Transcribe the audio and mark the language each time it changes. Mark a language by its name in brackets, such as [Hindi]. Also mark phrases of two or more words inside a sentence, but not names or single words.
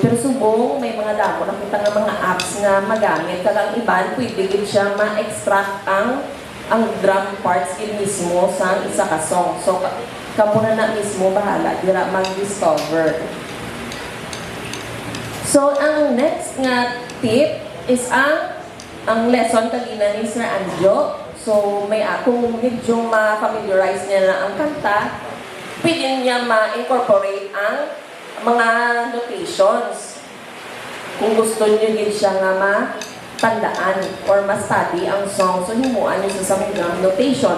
[Hiligaynon] Pero subong, may mga damo nakita nga mga apps nga magamit. Kagang iban, pwede gid siya ma-extract ang [English] drum parts [Hiligaynon] mismo sa isa ka song. So, kamo na mismo bahala dira mag-discover. So, ang next nga tip is ang lesson kagina ni Sir Anjo. So, kung medyo ma-familiarize niya na ang kanta, pwede niya ma-incorporate ang mga notations. Kung gusto niyo din siya nga matandaan or ma-study ang song, so himuan niyo sa mga notation.